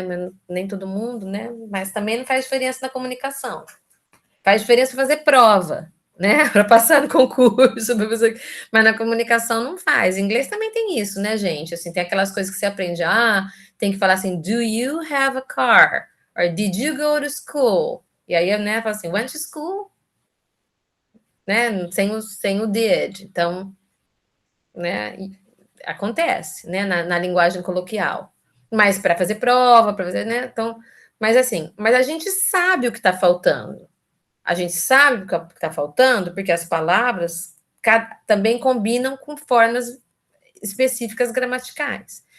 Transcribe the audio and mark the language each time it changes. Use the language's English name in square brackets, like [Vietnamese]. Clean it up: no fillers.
[Portuguese] Mas nem todo mundo, né? Mas também não faz diferença na comunicação. Faz diferença fazer prova, né? Para passar no concurso, mas na comunicação não faz. Em inglês também tem isso, né, gente? Assim, tem aquelas coisas que você aprende, tem que falar assim, [English] do you have a car? Or did you go to school? [Portuguese] E aí, né, fala assim, [English] went to school? [Portuguese] Né? Sem o did. Então, né, acontece, né, na linguagem coloquial. Mas para fazer prova, para fazer, né? Então, mas assim, mas a gente sabe o que está faltando. A gente sabe o que está faltando, porque as palavras também combinam com formas específicas gramaticais.